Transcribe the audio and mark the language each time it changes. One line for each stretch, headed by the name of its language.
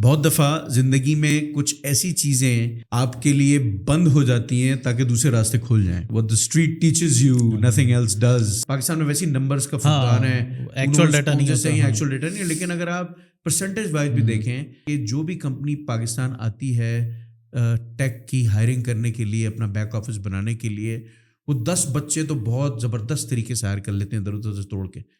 Urdu: بہت دفعہ زندگی میں کچھ ایسی چیزیں آپ کے لیے بند ہو جاتی ہیں تاکہ دوسرے راستے کھل جائیں.
English: What the street teaches you, nothing else does.
Urdu: Pakistan میں ویسی نمبرز کا فقدان ہے, ایکچوئل ڈیٹا نہیں ہوتا, ایکچوئل ڈیٹا نہیں ہے, لیکن اگر آپ پرسنٹیج وائز بھی دیکھیں کہ جو بھی کمپنی پاکستان آتی ہے ٹیک کی ہائرنگ کرنے کے لیے, اپنا بیک آفس بنانے کے لیے, وہ 10 بچے تو بہت زبردست طریقے سے ہائر کر لیتے ہیں, ادھر ادھر سے توڑ کے.